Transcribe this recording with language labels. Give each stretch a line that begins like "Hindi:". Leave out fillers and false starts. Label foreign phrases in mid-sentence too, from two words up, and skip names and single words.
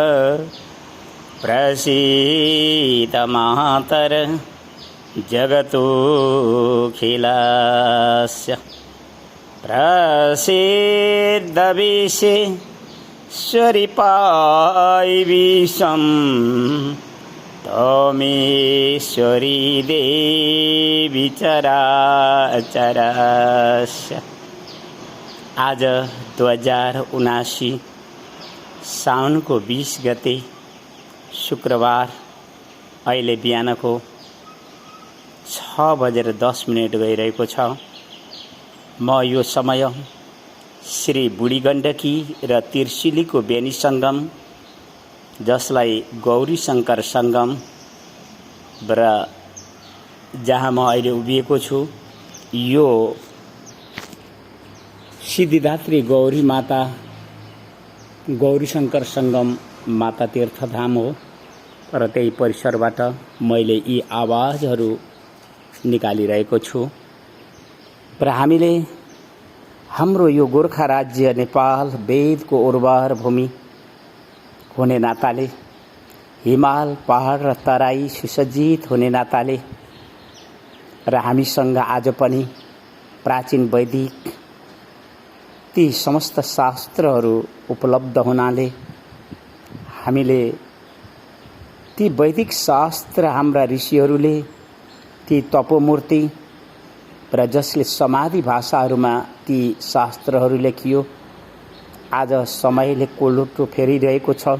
Sanskrit: प्रसीद मातर जगतोऽखिलस्य प्रसीद विश्वेश्वरि पाहि विश्वं त्वमेश्वरी देवी चराचरस्य।
Nepali: आज 2079 साउनको 20 गते शुक्रबार अहिले बिहानको 6:10 गइरहेको छ। म यो समय श्री बुढी गण्डकी र तिर्सिलीको बेनी सङ्गम, जसलाई गौरी शङ्कर सङ्गम र जहाँ म अहिले उभिएको छु, यो सिद्धिदात्री गौरी माता गौरी शङ्कर सङ्गम माता तीर्थधाम हो। र त्यही परिसरबाट मैले यी आवाजहरू निकालिरहेको छु। र हामीले हाम्रो यो गोर्खा राज्य नेपाल वेदको उर्वर भूमि हुने नाताले, हिमाल पहाड र तराई सुसज्जित हुने नाताले, र हामीसँग आज पनि प्राचीन वैदिक ती समस्त शास्त्रहरू उपलब्ध हुनाले हामीले ती वैदिक शास्त्र, हाम्रा ऋषिहरूले ती तपोमूर्ति र जसले समाधि भाषाहरूमा ती शास्त्रहरू लेखियो, आज समयले कोलुटो फेरिरहेको छ।